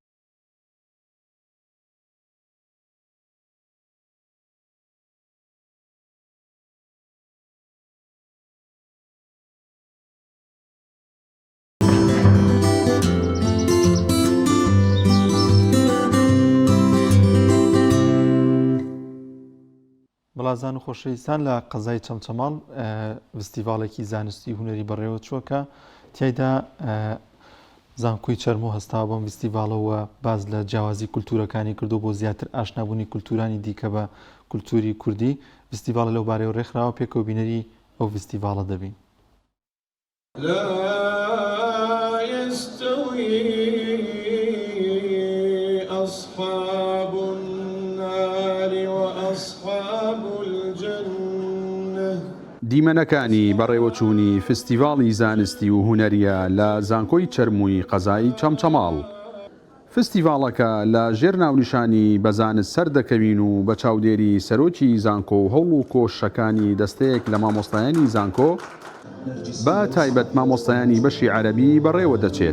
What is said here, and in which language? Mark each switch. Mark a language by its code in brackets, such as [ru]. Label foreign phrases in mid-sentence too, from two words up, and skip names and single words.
[ckb] بەڵازان و خۆشەویستان لە قەزای چەمچەماڵ فستیڤالێکی زانستی هونەری بەڕێوە چووەکە تیایدا زانکۆی چەرم و هەستا بۆم فستیڤالەوە باز لە جیاوازی کولتورەکانی کردو بۆ زیاتر ئاشنابوونی کولتورانی دیکە بە کولتوری کوردی. فستیڤالە لەو بارەوە ڕێکخراوە پێکەوە بینەری ئەو فستیڤالە دەبین. [ar] لا يستوي أصحاب النار وأصحاب الجنة. [ckb] دیمەنەکانی بەڕێوەچوونی فستیڤاڵی زانستی و هونەریە لە زانکۆی چەرمووی قەزای چەمچەماڵ. فستیڤاڵەکە لە ژێر ناونیشانی بەزانست سەردەکەوین و بە چاودێری سەرۆکی زانکۆ و هەوڵ و کۆشەکانی دەستەیەک لە مامۆستایانی زانکۆ بە تایبەت مامۆستایانی بەشی عەرەبی بەڕێوە دەچێت.